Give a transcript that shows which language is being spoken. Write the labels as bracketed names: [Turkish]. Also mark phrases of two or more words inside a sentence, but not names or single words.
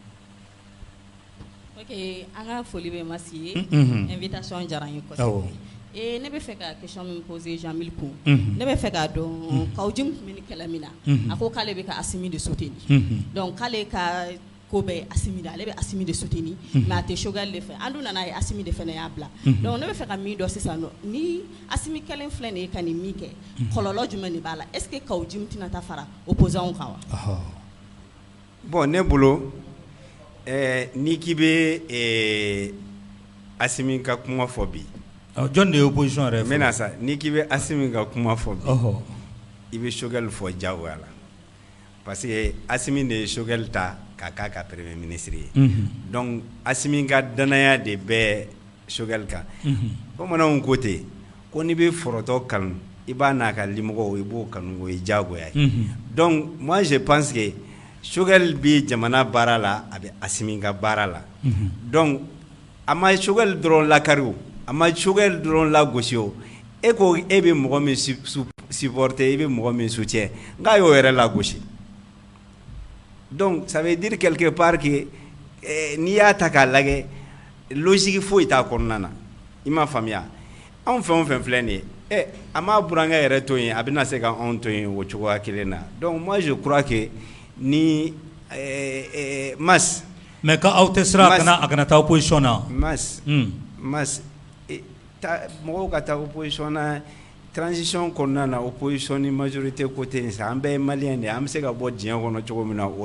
[Bambara] ok an ka foli bɛ Masi ye invitation diyara n ye kosɛbɛ ne bɛ fɛ ka question min poser Jamil kun ne bɛ fɛ k'a dɔn Kawujim tun bɛ ni kɛlɛ min na a ko k'ale bɛ ka Asimi de soutenir donc k'ale ka ko bɛ Asimi de ale bɛ Asimi de soutenir mais a tɛ Choguel de fɛ an dun nana ye Asimi de fana y'a bila donc ne bɛ fɛ ka min dɔn sisan ni Asimi kelen filɛ nin ye ka nin min kɛ kɔlɔlɔ jumɛn de b'a la [French] est-ce que [Bambara] Kawujim tɛna taa fara opposant kan wa bon ne bolo n'i k'i bɛ Asimi ka kuma fɔ bi jɔn de ye opposition yɛrɛ n bɛna sa n'i k'i bɛ Asimi ka kuma fɔ bi i bɛ Choguel fɔ diyagoya la parce que Asimi de ye Choguel ta k'a k'a ka [French] premier ministre [Bambara] ye donc Asimi ka danaya de bɛ Choguel kan bamananw ko ten ko n'i bɛ forotɔ kanu i b'a n'a ka limɔgɔw i b'o kanu o ye diyagoya ye [French] donc moi je pense que [Bambara] Choguel bɛ jamana baara la a bɛ Asimi ka baara la donc a ma Choguel dɔrɔn lakari o a ma Choguel dɔrɔn lagosi o e ko e bɛ mɔgɔ min supporter i bɛ mɔgɔ min soutien nka y'o yɛrɛ lagosi [French] donc ça veut dire quelque part que [Bambara] n'i y'a ta k'a lajɛ logique foyi t'a kɔnɔna na i m'a faamuya anw fɛn o fɛn filɛ nin ye a m'a burankɛ yɛrɛ to yen a bɛna se ka anw to yen o cogoya kelen na [French] donc moi je crois que [Bambara] ni Mas mais ka aw tɛ sira a kana taa opposition na Mas mɔgɔw ka taa opposition na transition kɔnɔna na opposition ni [French] majorité côté [Bambara] in sa an bɛɛ ye maliyɛn de an bɛ se ka bɔ diɲɛ kɔnɔ cogo min na o